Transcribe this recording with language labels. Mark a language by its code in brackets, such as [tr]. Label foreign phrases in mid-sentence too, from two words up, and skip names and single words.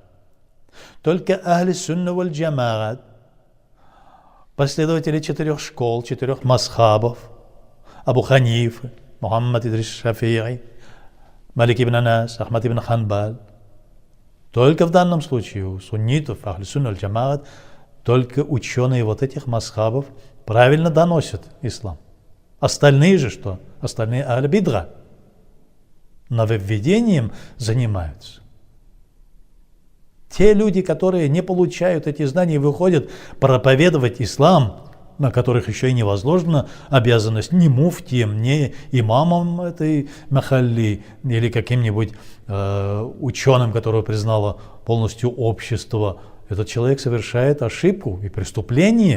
[ru] Только [ar] أهل السنة والجماعة, [ru] последователи 4 школ, 4 мазхабов, Абу Ханифы, Мухаммад Идрис Шафии, Малик ибн Анас, Ахмад ибн Ханбаль. Только в данном случае у суннитов, [ar] أهل السنة الجماعة, [ru] только ученые вот этих мазхабов правильно доносят ислам. Остальные же что? Остальные аль-бидра нововведением занимаются. Те люди, которые не получают эти знания и выходят проповедовать ислам, на которых еще и не возложена обязанность ни муфтием, ни имамом этой махалли или каким-нибудь ученым, которого признало полностью общество, этот человек совершает ошибку и преступление.